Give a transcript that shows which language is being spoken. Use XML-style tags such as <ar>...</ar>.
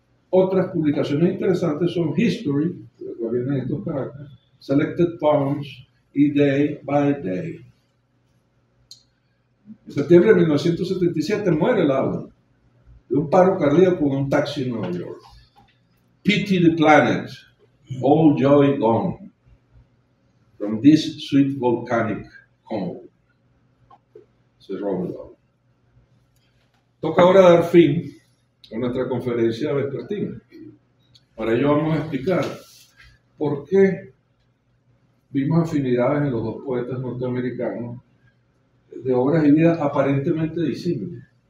<es>Otras publicaciones interesantes son History, de la cual vienen estos caracteres, Selected Poems y Day by Day. En septiembre de 1977 muere Law de un paro cardíaco en un taxi en Nueva York.</es> <en>Pity the planet, all joy gone, from this sweet volcanic home.</en> <es>Se Robert Law. Toca ahora dar fin a nuestra conferencia vespertina. Para ello vamos a explicar por qué vimos afinidades en los dos poetas norteamericanos de obras y vida aparentemente disímiles.</es>